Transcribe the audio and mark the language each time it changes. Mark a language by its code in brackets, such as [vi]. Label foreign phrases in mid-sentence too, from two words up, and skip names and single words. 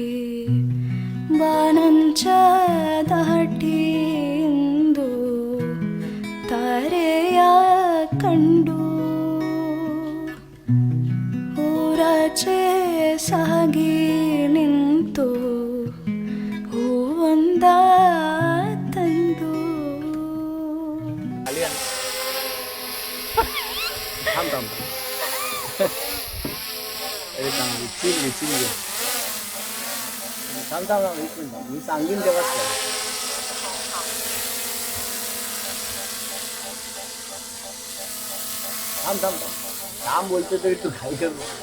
[kn] ಬಾನಂಚ ದಾಟಿಂದು ತಾರೆಯ ಕಂಡು ಊರಾಚೆ ಸಾಗಿ ನಿಂತು ಹೂವೊಂದ ತಂದು. [mr] मी सांगेन तेव्हाच काय. थांब काम बोलतो तरी तू काय कर.